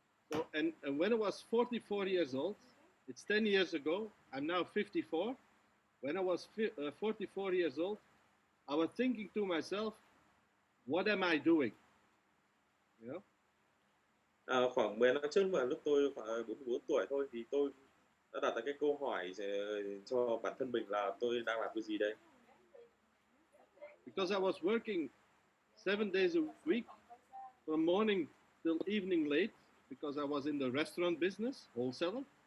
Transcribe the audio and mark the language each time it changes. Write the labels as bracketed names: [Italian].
[English] So and when I was 44 years old, it's 10 years ago. I'm now 54. When I was 44 years old, I was thinking to myself, what am I doing? You know? [Vietnamese] Khoảng 10 năm trước mà lúc tôi khoảng 44 tuổi thôi thì tôi đã đặt ra cái câu hỏi cho bản thân mình là tôi đang làm cái gì đây? [English] Because I was working 7 days a week, from morning till evening late, because I was in the restaurant business, wholesaler.